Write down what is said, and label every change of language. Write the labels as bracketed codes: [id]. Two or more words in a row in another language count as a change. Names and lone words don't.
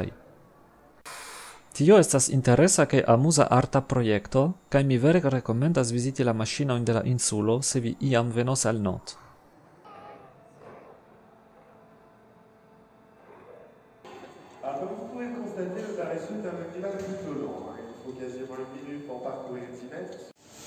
[eo] Tio estas interesa kaj amuza arta projekto, kaj mi vere rekomendas viziti la maŝinojn de la insulo se vi iam venos al Nantes. [fr] Comme vous pouvez le constater, le parachute est un équipage plutôt long. Il faut quasiment une minute pour parcourir 10 mètres.